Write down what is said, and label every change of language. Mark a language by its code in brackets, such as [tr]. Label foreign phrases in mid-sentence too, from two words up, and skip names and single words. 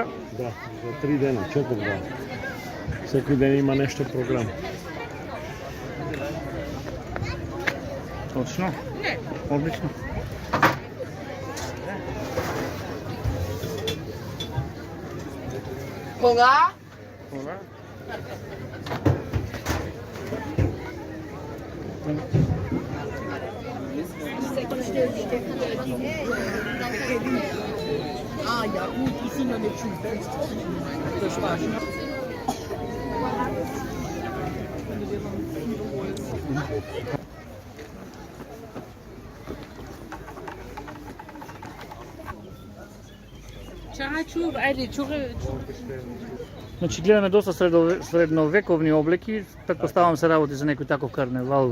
[mk] Да, за 3 дена, 4 дена. Секој ден има нешто програм. Точно. Одлично. Кога? [de] Ah ja, gut, die sind noch nicht schuld. Das war schon. [mk] Значи гледаме доста средновековни облеки, претпоставам се работи за некој таков карневал.